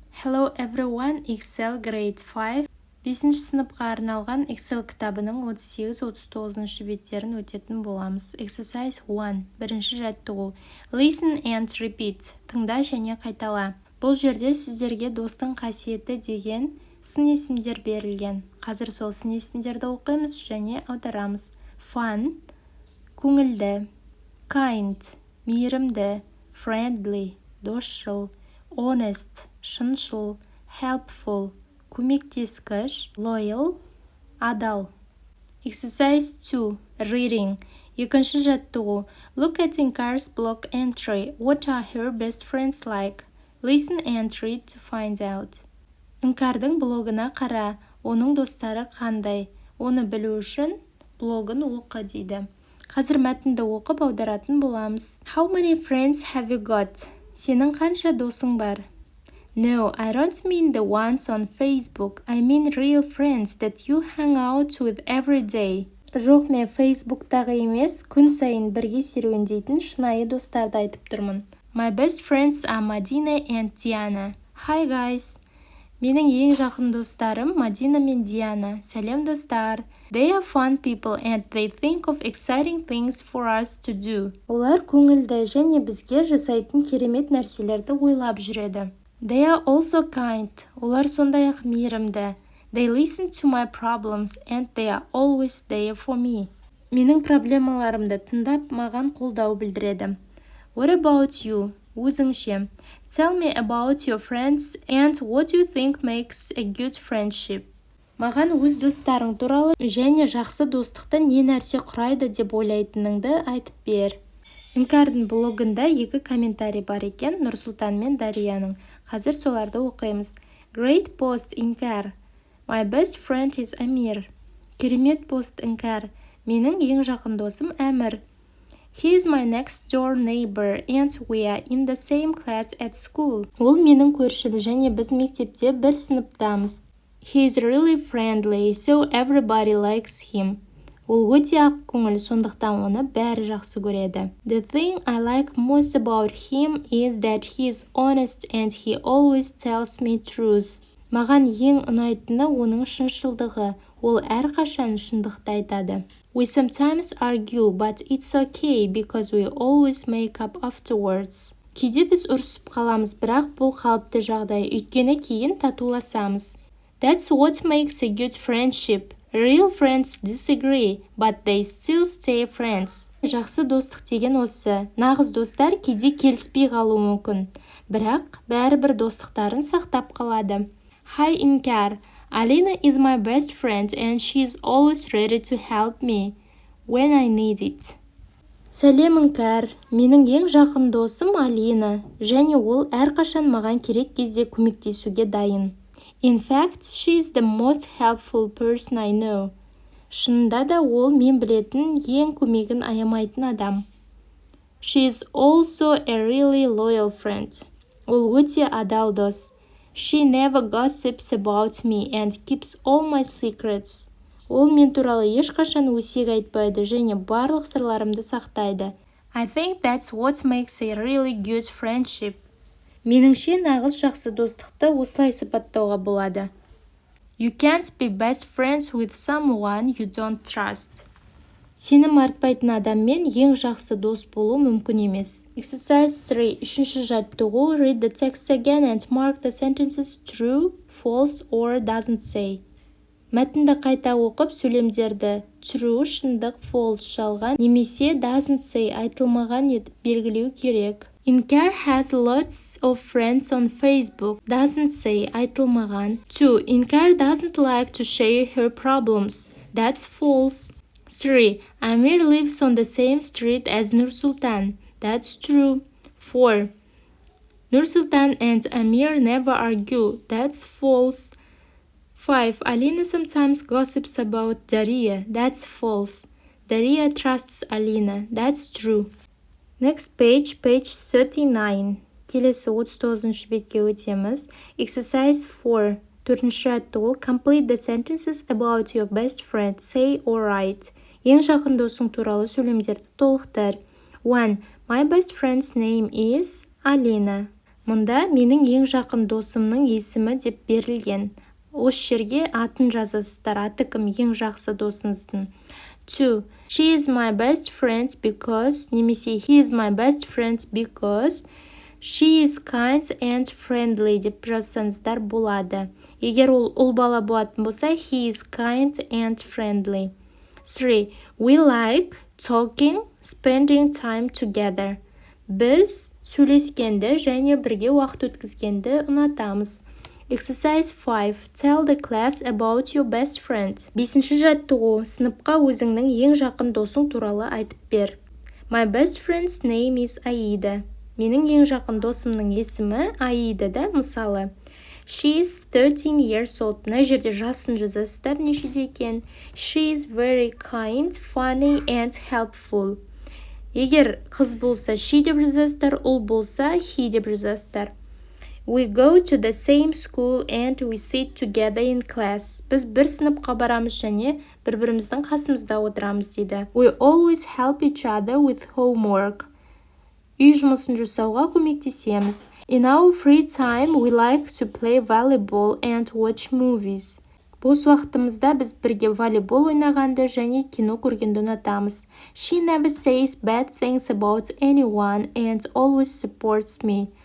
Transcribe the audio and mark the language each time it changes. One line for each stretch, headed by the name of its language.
English: Hello everyone, Excel Grade 5.
Kazakh: 5-ші сыныпқа арналған Excel кітабының 38-39 беттерін өтетін боламыз.
English: Exercise 1.
Kazakh: Бірінші жаттығу.
English: Listen and repeat.
Kazakh: Тыңда және қайтала. Бұл жерде сіздерге достың қасиеті деген сын есімдер берілген. Қазір сол сын есімдерді оқимыз және аударамыз. Fun, көңілді. Kind, мейірімді. Friendly, досшыл. Honest, шыншыл. Helpful, көмектескіш.
English: Loyal, адал. Exercise 2. Reading.
Kazakh: Екінші жаттығу.
English: Look at Inkar's blog entry. What are her best friends like? Listen and read to find out.
Kazakh: Inkардың блогына қара. Оның достары қандай? Оны білу үшін блогын оқы дейді. Қазір мәтінді оқып аударатын боламыз.
English: How many friends have you got?
Kazakh: Сенің қанша досың бар?
English: No, I don't mean the ones on Facebook. I mean real friends that you hang out with every day.
Kazakh: Жоқ, мен Facebook'тағы емес, күн сайын бірге серуендейтін шынайы достарды айтып тұрмын.
English: My best friends are Madina and Diana. Hi guys.
Kazakh: Менің ең жақын достарым Мадина мен Диана. Сәлем достар.
English: They are fun people and they think of exciting things for us to do.
Kazakh: Олар көңілді және бізге жасайтын керемет нәрселерді ойлап жүреді.
English: They are also kind.
Kazakh: Олар сондай-ақ мейірімді.
English: They listen to my problems and they are always there for me.
Kazakh: Менің проблемаларымды тыңдап, маған қолдау білдіреді.
English: What about you?
Kazakh: Өзіңше.
English: Tell me about your friends and what you think makes a good friendship.
Kazakh: Маған өз достарың туралы және жақсы достықты не нәрсе құрайды деп ойлайтыныңды айтып бер. Инкардың блогында 2 комментарий бар екен, Нұрсұлтан мен Дарияның. Қазір соларды оқимыз.
English: Great post, Inkar. My best friend is Amir.
Kazakh: Керемет пост, Inkar. Менің ең жақын досым Әмір.
English: He is my next door neighbor and we are in the same class at school.
Kazakh: Ол менің көршім және біз мектепте бір сыныптамыз.
English: He is really friendly, so everybody likes him.
Kazakh: Ол өте ақ көңіл, сондықтан оны бәрі жақсы көреді.
English: The thing I like most about him is that he is honest and he always tells me truth.
Kazakh: Маған ең ұнайтыны оның шыншылдығы. Ол әрқашан шындықты айтады.
English: We sometimes argue, but it's okay because we always make up afterwards.
Kazakh: Кейде біз ұрсып қаламыз, бірақ бұл қалыпты жағдай, өйткені кейін татуласамыз.
English: That's what makes a good friendship. Real friends disagree, but they still stay friends.
Kazakh: Жақсы достық деген осы. Нағыз достар кейде келіспей қалуы мүмкін, бірақ бәрібір достықтарын сақтап қалады.
English: Hi Inkar. Alina is my best friend and she is always ready to help me when I need it.
Kazakh: Сәлем Inkar. Менің ең жақын досым Алина, және ол әрқашан маған керек кезде көмектесуге дайын.
English: In fact, she is the most helpful person I know.
Kazakh: Шынында да ол мен білетін ең көмегін аямайтын адам.
English: She is also a really loyal friend.
Kazakh: Ол өте адал дос.
English: She never gossips about me and keeps all my secrets.
Kazakh: Ол мен туралы ешқашан өсек айтпайды және барлық сырларымды сақтайды.
English: I think that's what makes a really good friendship.
Kazakh: Меніңше нағыз жақсы достықты осылай сипаттауға болады.
English: You can't be best friends with someone you don't trust.
Kazakh: Сенім артпайтын адаммен ең жақсы дос болу мүмкін емес.
English: Exercise 3.
Kazakh: Үшінші жаттығу.
English: Read the text again and mark the sentences true, false or doesn't say.
Kazakh: Мәтінді қайта оқып, сөйлемдерді true, шындық, false, жалған, немесе doesn't say, айтылмаған етіп белгілеу керек.
English: Inkar has lots of friends on Facebook. Doesn't say,
Kazakh: айтылмаған.
English: 2. Inkar doesn't like to share her problems. That's false. 3. Amir lives on the same street as Nursultan. That's true. 4. Nursultan and Amir never argue. That's false. 5. Alina sometimes gossips about Daria. That's false. Daria trusts Alina. That's true. Next page 39.
Kazakh: Келесі 39 бетке өтеміз.
English: Exercise 4.
Kazakh: Төртінші жаттығу.
English: Complete the sentences about your best friend. Say or write.
Kazakh: Ең жақын досың туралы сөйлемдерді толықтыр. 1.
English: My best friend's name is Alina.
Kazakh: Мұнда менің ең жақын досымның есімі деп берілген. Осы жерге атын жазасыздар. Аты кім? Ең жақсы досыңыздың. 2.
English: She is my best friend because,
Kazakh: немесе
English: he is my best friend because she is kind and friendly
Kazakh: деп жазсаңыздар болады. Егер ол ұл бала болатын болса,
English: he is kind and friendly. 3. We like talking, spending time together.
Kazakh: Біз сөйлескенді және бірге уақыт өткізгенді ұнатамыз.
English: Exercise 5. Tell the class about your best friend.
Kazakh: 5-ші жаттығу. Сыныпқа өзіңнің ең жақын досың туралы айтып бер.
English: My best friend's name is Aida.
Kazakh: Менің ең жақын досымның есімі Аида да, мысалы.
English: She is 13 years old.
Kazakh: Мына жерде жасын жазасыздар, нешеде екен.
English: She is very kind, funny and helpful.
Kazakh: Егер қыз болса, she деп жазасыздар, ұл болса, he деп жазасыздар.
English: We go to the same school and we sit together in class.
Kazakh: Біз бір сыныпқа барамыз және бір-біріміздің қасымызда отырамыз дейді.
English: We always help each other with homework.
Kazakh: Үй жұмысын жасауға көмектесеміз.
English: In our free time, we like to play volleyball and watch movies.
Kazakh: Бос уақытымызда біз бірге волейбол ойнағанды және кино көргенді ұнатамыз.
English: She never says bad things about anyone and always supports me.